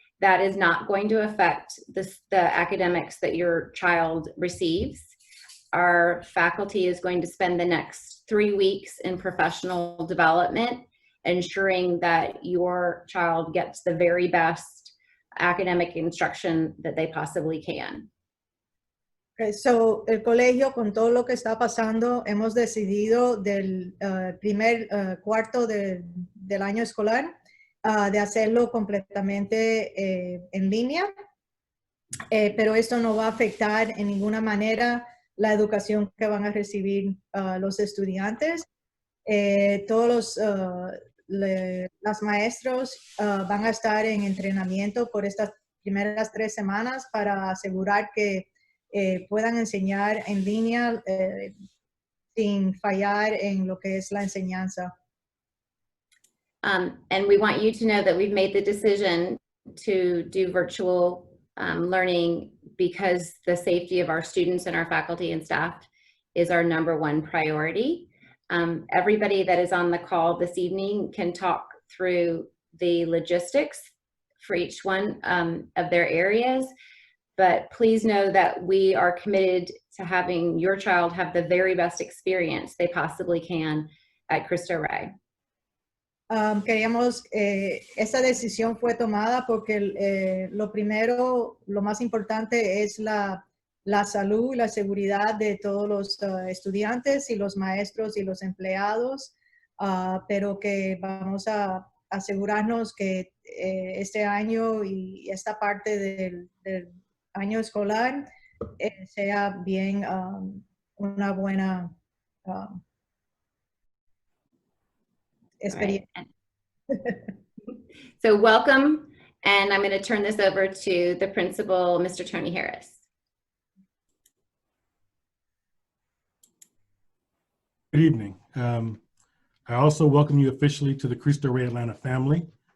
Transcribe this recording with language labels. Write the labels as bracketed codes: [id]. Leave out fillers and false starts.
[en] That is not going to affect the academics that your child receives. Our faculty is going to spend the next 3 weeks in professional development, ensuring that your child gets the very best academic instruction that they possibly can. [es] Okay, so el colegio, con todo lo que está pasando, hemos decidido del primer cuarto del año escolar de hacerlo completamente en línea, pero esto no va a afectar en ninguna manera la educación que van a recibir los estudiantes. Todos los maestros van a estar en entrenamiento por estas primeras 3 semanas para asegurar que puedan enseñar en línea sin fallar en lo que es la enseñanza. [en] And we want you to know that we've made the decision to do virtual learning because the safety of our students and our faculty and staff is our #1 priority. Everybody that is on the call this evening can talk through the logistics for each one of their areas. But please know that we are committed to having your child have the very best experience they possibly can at Cristo Rey. [es] Esta decisión fue tomada porque lo primero, lo más importante es la salud y la seguridad de todos los estudiantes y los maestros y los empleados, pero que vamos a asegurarnos que este año y esta parte del año escolar sea bien una buena experiencia. [en] Right. So welcome, and I'm going to turn this over to the principal, Mr. Tony Harris. Good evening. I also welcome you officially to the Cristo Rey Atlanta family.